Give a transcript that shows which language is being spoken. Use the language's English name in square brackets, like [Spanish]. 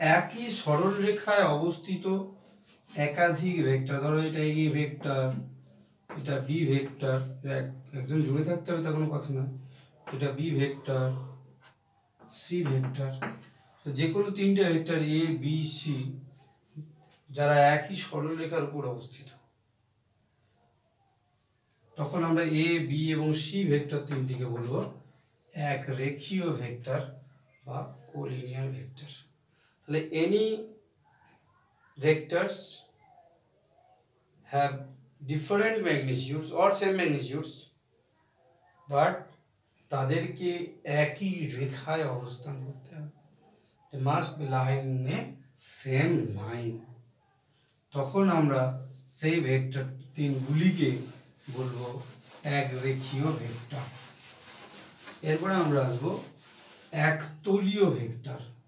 [Bangla] একই সরল রেখায় অবস্থিত একাধিক ভেক্টর, ধরো এটা এ ভেক্টর, এটা বি ভেক্টর, একদম জুড়ে থাকতে হবে তা কোনো কথা না, এটা বি ভেক্টর, সি ভেক্টর, তো যে কোনো তিনটে ভেক্টর এ বি সি যারা একই সরলরেখার উপর অবস্থিত, তখন আমরা এ বি এবং সি ভেক্টর তিনটিকে বলবো এক রেখীয় ভেক্টর বা কোলিনিয়ার ভেক্টর। [English] তাহলে any vectors have different magnitudes or same magnitudes but [Bangla] তাদেরকে একই রেখায় অবস্থান করতে হবে। [English] they must be lying in a same line। [Bangla] তখন আমরা সেই ভেক্টর তিনগুলিকে বলবো এক রেখীয় ভেক্টর। এরপরে আমরা আসবো একতলীয় ভেক্টর।